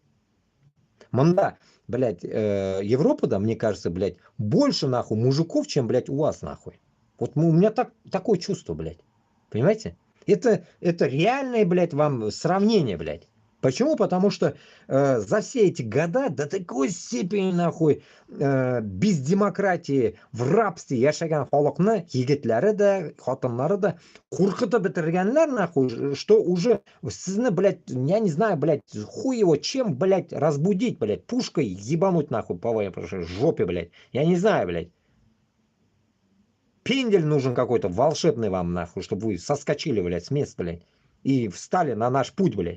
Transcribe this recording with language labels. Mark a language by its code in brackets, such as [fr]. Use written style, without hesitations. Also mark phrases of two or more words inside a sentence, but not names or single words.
[ru] Манда, блядь, Европа, да, мне кажется, блядь, больше, нахуй, мужиков, чем, блядь, у вас, нахуй. Вот у меня такое чувство, блядь. Понимаете? Это реальное, блядь, вам сравнение, блядь. Почему? Потому что за все эти года до такой степени, нахуй, без демократии, в рабстве [tt] яшаган халыкны, егетләре дә, хатыннары да куркытып бетергәннәр, [ru] нахуй, что уже сызны, блядь, я не знаю, блядь, хуй его чем, блядь, разбудить, блядь, пушкой ебануть, нахуй, по вашей жопе, блядь. Я не знаю, блядь. Пендель нужен какой-то волшебный вам, нахуй, чтобы вы соскочили, блядь, с места, блядь, и встали на наш путь, блядь.